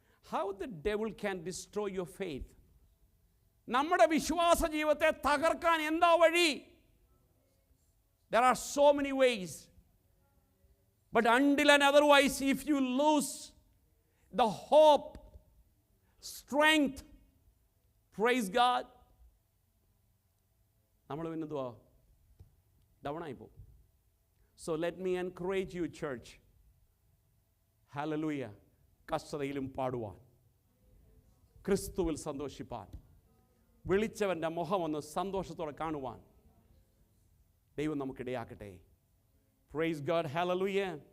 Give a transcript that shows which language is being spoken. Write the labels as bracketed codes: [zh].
[en] How the devil can destroy your faith? [ml] നമ്മുടെ വിശ്വാസ ജീവിതത്തെ തകർക്കാൻ എന്താ വഴി? [en] There are so many ways. But until and otherwise, if you lose the hope, strength, praise God, [ml] നമ്മൾ പിന്നെന്തുവാ? ഡൗൺ ആയിപ്പോ. [en] So let me encourage you, church. Hallelujah. [ml] കഷ്ടതയിലും പാടുവാൻ, ക്രിസ്തുവിൽ സന്തോഷിപ്പാൻ, വിളിച്ചവൻ്റെ മുഖമൊന്ന് സന്തോഷത്തോടെ കാണുവാൻ ദൈവം നമുക്കിടയാക്കട്ടെ. [en] Praise God. Hallelujah.